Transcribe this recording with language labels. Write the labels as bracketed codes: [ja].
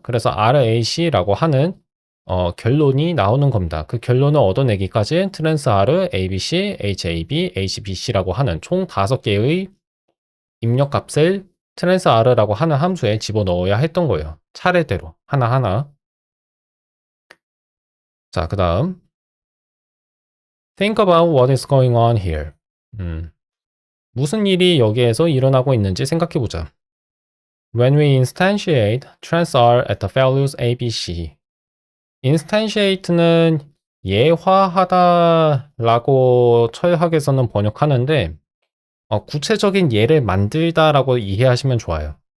[ko] 그래서 RAC라고 하는 결론이 나오는 겁니다. 그 결론을 얻어내기까지 트랜스 R, ABC, HAB, HBC라고 하는 총 5개의 입력값을 트랜스 R라고 하는 함수에 집어넣어야 했던 거예요. 차례대로 하나하나. 자, 그 다음 [en] Think about what is going on here. [ko] 무슨 일이 여기에서 일어나고 있는지 생각해보자. [en] When we instantiate trans R at the values A, B, C. [ko] instantiate는 예화하다라고 철학에서는 번역하는데 구체적인 예를 만들다라고 이해하시면 좋아요.